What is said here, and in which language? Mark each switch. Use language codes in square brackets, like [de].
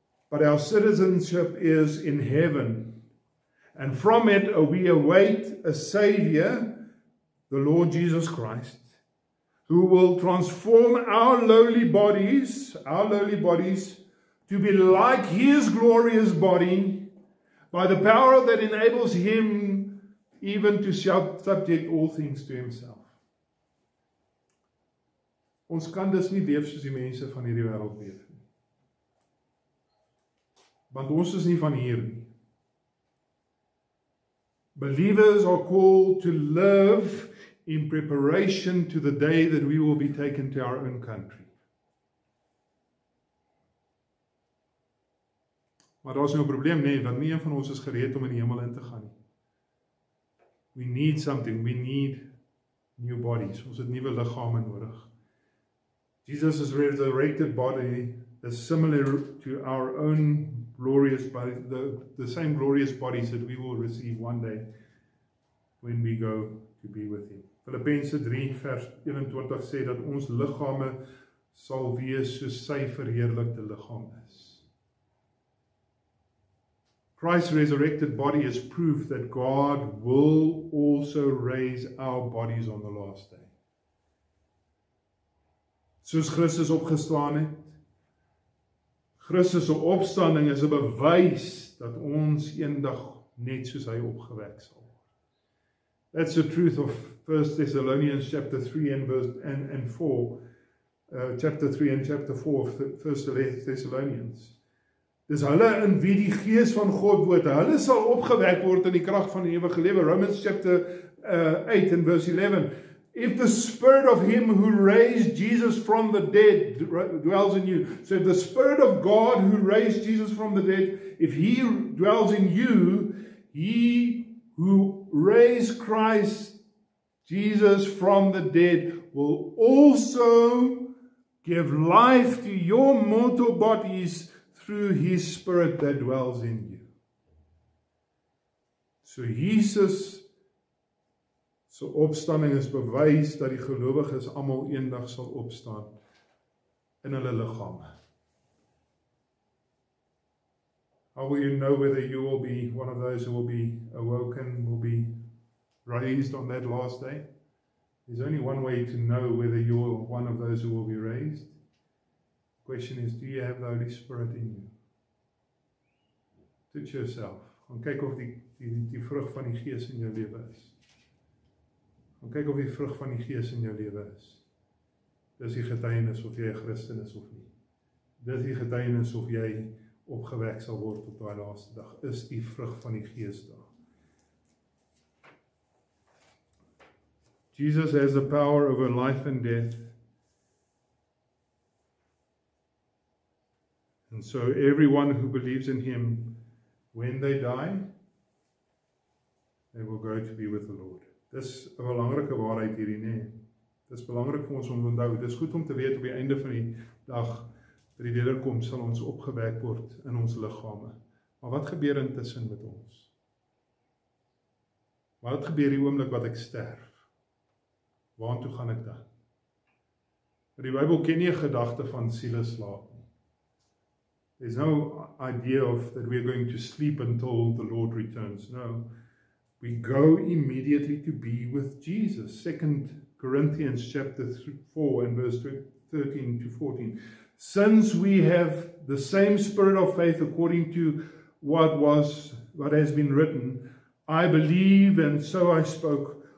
[en] But our citizenship is in heaven, and from it we await a Savior, the Lord Jesus Christ, who will transform our lowly bodies to be like his glorious body by the power that enables him even to subject all things to himself. [af] Ons kan dus nie leef soos die mense van hierdie wêreld leef nie. Want ons is nie van hier nie. [en] Believers are called to live in preparation to the day that we will be taken to our own country. [af] Maar daar is nou 'n probleem, nee, want nie een van ons is gereed om in die hemel in te gaan nie. [en] We need something, we need new bodies. [af] Ons het nuwe liggame nodig. [en] Jesus' resurrected body is similar to our own glorious body, the same glorious bodies that we will receive one day when we go to be with him. [af] Filippense 3 vers 21 sê dat ons liggame sal wees soos sy verheerlikte liggaam is. [en] Christ's resurrected body is proof that God will also raise our bodies on the last day. [af] Soos Christus opgestaan het, Christus se opstanding is 'n bewys dat ons eendag net soos hy opgewek sal word. [en] That's the truth of 1 Thessalonians chapter 3 and 4, chapter 3 and chapter 4 of 1 Thessalonians. [af] Dis hulle in wie die gees van God woon, hulle sal opgewek word in die krag van die ewige lewe. [en] Romans chapter 8 and verse 11. If the spirit of him who raised Jesus from the dead dwells in you, so if the spirit of God who raised Jesus from the dead, if he dwells in you, he who raised Christ Jesus from the dead will also give life to your mortal bodies through his spirit that dwells in you. [af] So Jesus se opstanding is bewys dat die gelowiges almal eendag sal opstaan in hulle liggame. [en] How will you know whether you will be one of those who will be awoken, will be raised on that last day? There's only one way to know whether you're one of those who will be raised. The question is, do you have the Holy Spirit in you? [af] Toets yourself. Gaan kyk of die vrug van die Gees in jou lewe is. Gaan kyk of die vrug van die Gees in jou lewe is. Dis die getuienis of jy 'n Christen is of nie. Dis die getuienis of jy opgewek sal word op daai laaste dag. Is die vrug van die Gees daar? [en] Jesus has the power over life and death. And so everyone who believes in him, when they die, they will go to be with the Lord. [af] Dis 'n belangrike waarheid hierdie, nee. Dis belangrik vir ons om te onthou. Dis goed om te weet op die einde van die dag, by die wederkoms sal ons opgewek word in ons liggame. Maar wat gebeur intussen met ons? Wat gebeur die oomblik wat ek sterf? Waartoe gaan ek dan? Die Bybel ken nie 'n gedagte van sieleslaap nie. [en] There's no idea of that we're going to sleep until the Lord returns. No. We go immediately to be with Jesus. 2 Corinthians chapter 4 and verse 13 to 14. Since we have the same spirit of faith according to what has been written, I believe and so I spoke.